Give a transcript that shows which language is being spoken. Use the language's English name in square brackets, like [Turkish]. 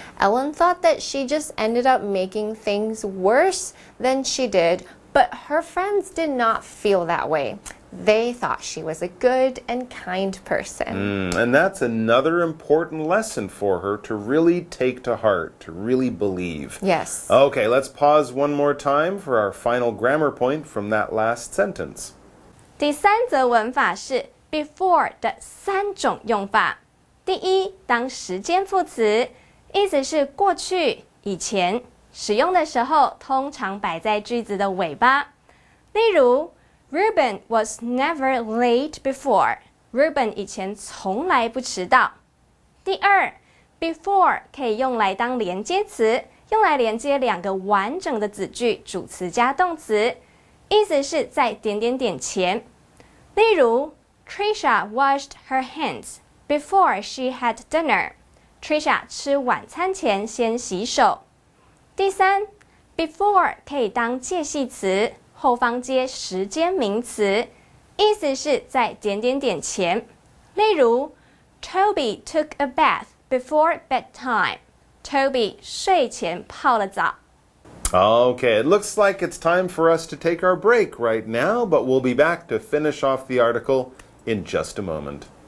[English] Ellen thought that she just ended up making things worse than she did, but her friends did not feel that way. They thought she was a good and kind person. And that's another important lesson for her to really take to heart, to really believe. Yes. Okay, let's pause one more time for our final grammar point from that last sentence. [Chinese] 第三则文法是 before 的三种用法。第一，当时间副词，意思是过去、以前，使用的时候通常摆在句子的尾巴。例如 [English] Ruben was never late before. [Chinese] Ruben 以前从来不迟到。第二 ，before 可以用来当连接词，用来连接两个完整的子句，主词加动词，意思是在点点点前。例如 [English] ，Trisha washed her hands before she had dinner. [Chinese] Trisha 吃晚餐前先洗手。第三 ，before 可以当介系词。后方接时间名词，意思是在点点点前。例如 [English] Toby took a bath before bedtime. [Chinese] Toby 睡前泡了澡。 [English] Okay, it looks like it's time for us to take our break right now, but we'll be back to finish off the article in just a moment.